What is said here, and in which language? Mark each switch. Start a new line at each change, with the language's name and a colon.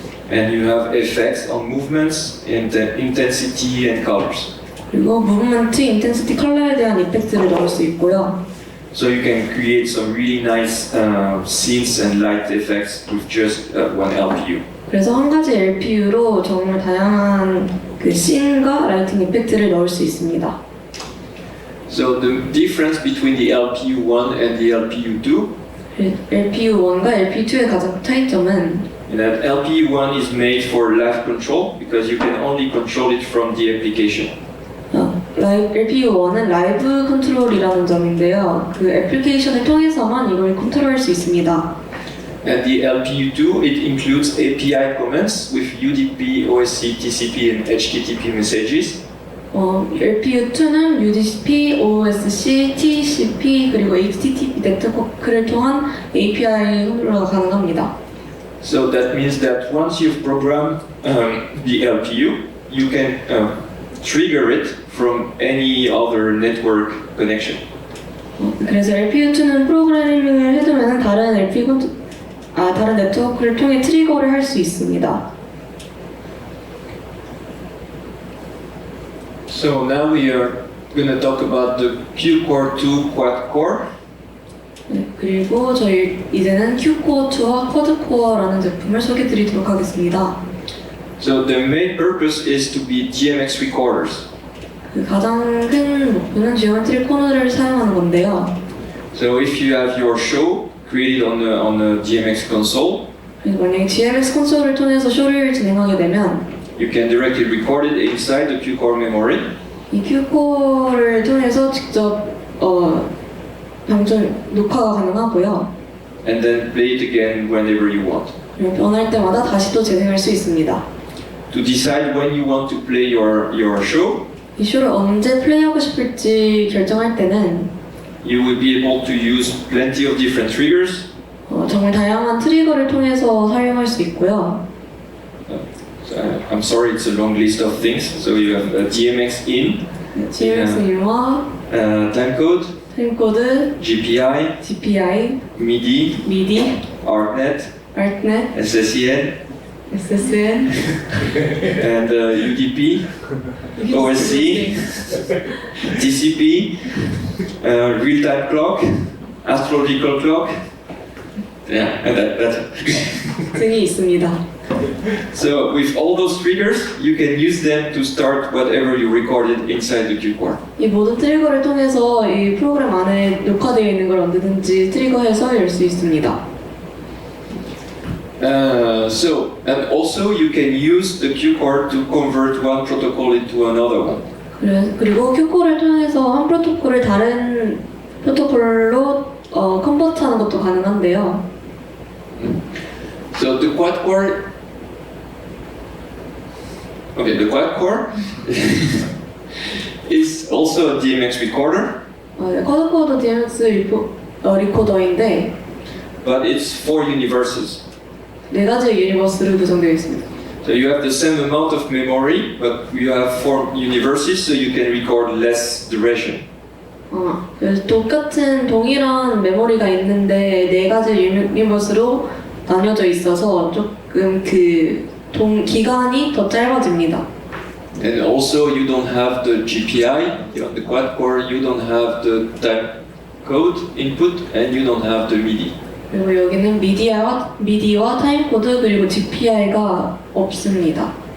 English: And you have effects on movements, intensity, and colors.
Korean: 그리고 무브먼트, 인텐시티, 컬러에 대한 이펙트를 넣을 수 있고요.
English: So you can create some really nice scenes and light effects with just one LPU.
Korean: 그래서 한 가지 LPU로 정말 다양한 그 씬과 라이팅 이펙트를 넣을 수 있습니다.
English: So the difference between the LPU1 and the LPU2,
Korean: LPU1과 LPU2의 가장 차이점은
English: that LPU1 is made for live control because you can only control it from the application.
Korean: LPU1은 라이브 컨트롤이라는 점인데요. 그 애플리케이션을 통해서만 이걸 컨트롤할 수 있습니다.
English: And the LPU2, it includes API commands with UDP, OSC, TCP, and HTTP messages.
Korean: LPU2는 UDP, OSC, TCP 그리고 HTTP 네트워크를 통한 API 컨트롤러가 가능합니다.
English: So that means that once you've programmed the LPU, you can trigger it from any other network connection.
Korean: 그래서 LPU2는 프로그래밍을 해두면 다른 네트워크를 통해 트리거를 할 수 있습니다.
English: So now we are going to talk about the Q-Core 2 Quad Core.
Korean: 네, 그리고 저희 이제는 Q-Core2와 Quad-Core라는 제품을 소개드리도록 하겠습니다.
English: So the main purpose is to be DMX recorders.
Korean: 그 가장 큰 목표는 지오메트리 코너를 사용하는 건데요.
English: So if you have your show created on the DMX console,
Korean: 만약에 DMX 콘솔을 통해서 쇼를 진행하게 되면
English: you can directly record it inside the Q-Core memory.
Korean: 이 Q-Core를 통해서 직접 녹화가 가능하고요.
English: And then play it again whenever you want.
Korean: 그리고 변할 때마다 다시 또 재생할 수 있습니다.
English: To decide when you want to play your show,
Korean: 이 쇼를 언제 플레이하고 싶을지 결정할 때는
English: you will be able to use plenty of different triggers.
Korean: 정말 다양한 트리거를 통해서 사용할 수 있고요.
English: I'm sorry, it's a long list of things. So you have DMX in,
Korean: DMX 인화,
English: timecode,
Korean: 타임코드,
English: GPI, GPI, MIDI, MIDI, ArtNet, ArtNet, SSEN, SSN, and UDP, OSC, TCP, real-time clock, astrological clock. Yeah, and that's it.
Korean: 등이 있습니다.
English: So with all those triggers, you can use them to start whatever you recorded inside the cue core.
Korean: 이 모든 트리거를 통해서 이 프로그램 안에 녹화되어 있는 걸 언제든지 트리거해서 열 수 있습니다.
English: So and also you can use the cue core to convert one protocol into another one.
Korean: 그리고 큐코를 통해서 한 프로토콜을 다른 프로토콜로 컨버트하는 것도 가능한데요.
English: So the quad core. Okay, the quad core is also a DMX recorder.
Korean: 쿼드코어도 DMX 리코더인데,
English: but it's 4 universes.
Korean: 4가지 유니버스로 구성되어 있습니다.
English: So you have the same amount of memory, but you have 4 universes, so you can record less duration.
Korean: 그래서 똑같은 동일한 메모리가 있는데 4가지 유니버스로 나뉘어져 있어서 조금 기간이 더 짧아집니다.
English: And also you don't have the GPI, on the quad core you don't have the time code input and you don't have the MIDI.
Korean: 그리고 여기는 미디와 타임코드 그리고 GPI가 없습니다.